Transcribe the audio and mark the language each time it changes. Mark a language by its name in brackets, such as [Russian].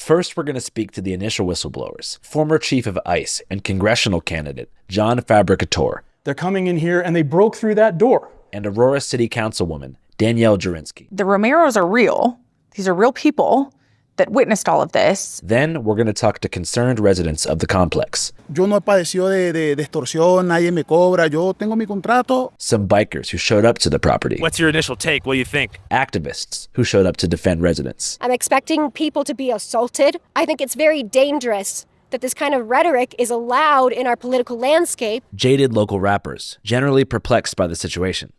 [English] First, we're gonna speak to the initial whistleblowers, former chief of ICE and congressional candidate John Fabricatore. They're coming in here and they broke through that door. And Aurora City Councilwoman Danielle Jurinsky. The Romeros are real. These are real people that witnessed all of this. Then we're going to talk to concerned residents of the complex. [Spanish] Yo no he padecido de extorsión, nadie me cobra, yo tengo mi contrato. [English] Some bikers who showed up to the property. What's your initial take? What do you think? Activists who showed up to defend residents. I'm expecting people to be assaulted. I think it's very dangerous that this kind of rhetoric is allowed in our political landscape. Jaded local rappers, generally perplexed by the situation.